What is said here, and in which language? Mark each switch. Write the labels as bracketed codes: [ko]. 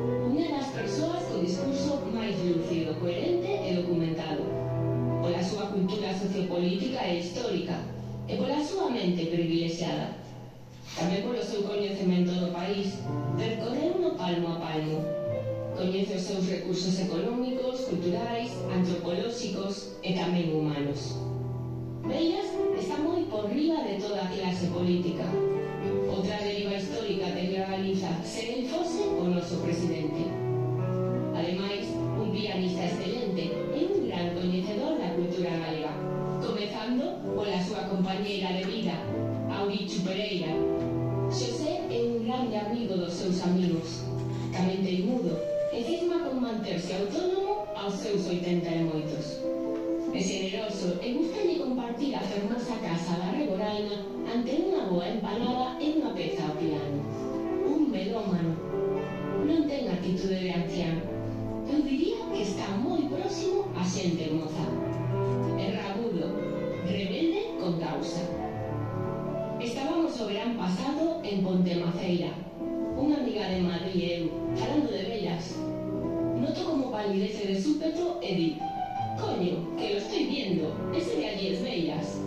[gl] Unha das persoas co discurso máis lúcido, coherente e documentado, pola súa cultura sociopolítica e histórica, e pola súa mente privilexiada. Tamén polo seu coñecemento do país, percorreuno palmo a palmo. Coñece os seus recursos económicos, culturais, antropolóxicos e tamén humanos. Bellas está moi por riba de toda a clase política. Outra deriva histórica de que a Galiza se enfose o noso presidente. Ademais, un pianista excelente e un gran coñecedor da cultura galega, comezando pola súa compañeira de vida, Aurichu Pereira. Xosé é un grande amigo dos seus amigos, tamén teimudo, e firma con manterse autónomo aos seus 80 e moitos. É xeneroso e gustalle compartir a fermosa casa da Reboraina ante unha boa empanada e unha peza ao piano. Un melómano. Non ten actitude de ancián. Eu diría que está moi próximo a xente moza. É rabudo, rebelde con causa. Estábamos o verán pasado en Pontemaceira, unha amiga de Madrid e eu, falando de bellas. Noto como palidece de súpeto e di: [es] "Coño, que lo estoy viendo, ese de allí es bellas".